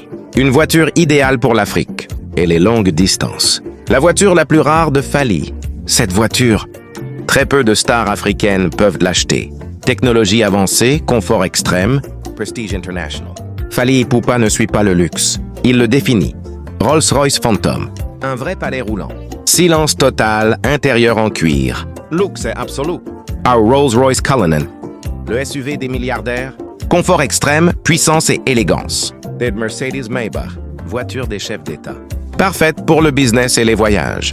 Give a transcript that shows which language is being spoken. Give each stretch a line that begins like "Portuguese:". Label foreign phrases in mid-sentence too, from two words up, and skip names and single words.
French: Une voiture idéale pour l'Afrique et les longues distances. La voiture la plus rare de Fally. Cette voiture, très peu de stars africaines peuvent l'acheter. Technologie avancée, confort extrême, prestige international. Fally Ipupa ne suit pas le luxe. Il le définit. Rolls-Royce Phantom. Un vrai palais roulant. Silence total, intérieur en cuir. Luxe absolu. Our Rolls-Royce Cullinan. Le SUV des milliardaires. Confort extrême, puissance et élégance. Des Mercedes Maybach. Voiture des chefs d'État. Parfaite pour le business et les voyages.